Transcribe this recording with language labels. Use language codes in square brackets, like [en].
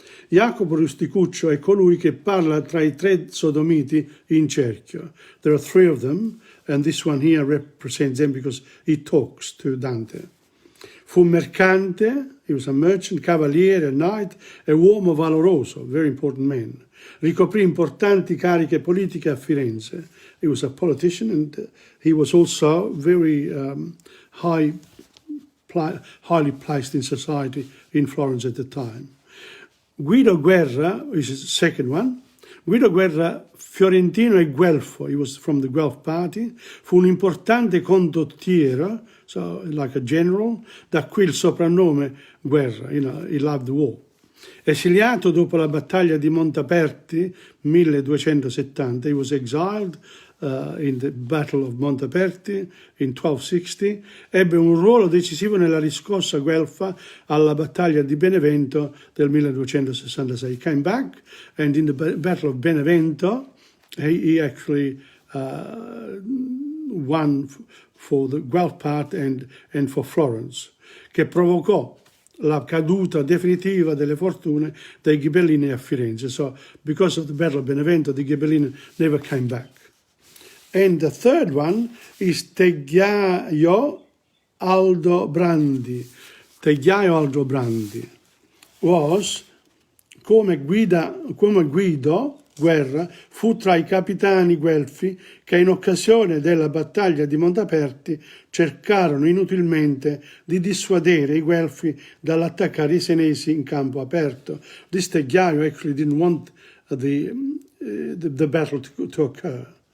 [it] Jacopo Rusticuccio è colui che parla tra i tre sodomiti in cerchio. [en] There are three of them, and this one here represents them because he talks to Dante. [it] Fu mercante, [en] he was a merchant, cavaliere, knight, [it] e uomo valoroso, [en] very important man. [it] Ricoprì importanti cariche politiche a Firenze. [en] He was a politician and he was also very highly placed in society in Florence at the time. Guido Guerra is the second one. Guido Guerra, [it] fiorentino e guelfo, [en] he was from the Guelph party, [it] fu un importante condottiero, [en] so like a general, [it] da qui il soprannome Guerra, [en] he loved the war. [it] Esiliato dopo la battaglia di Montaperti, 1270, [en] he was exiled in the Battle of Montaperti in 1260, [it] ebbe un ruolo decisivo nella riscossa guelfa alla battaglia di Benevento del 1266. [en] He came back, and in the Battle of Benevento, he actually won for the Guelph part and for Florence, [it] che provocò la caduta definitiva delle fortune dei Ghibellini a Firenze. [en] So, because of the Battle of Benevento, the Ghibellini never came back. And the third one is Tegghiaio Aldobrandi. [it] Tegghiaio Aldobrandi was, come Guido Guerra, fu tra i capitani guelfi che in occasione della battaglia di Montaperti cercarono inutilmente di dissuadere i guelfi dall'attaccare i senesi in campo aperto. [en] This Tegghiaio actually didn't want the battle to occur.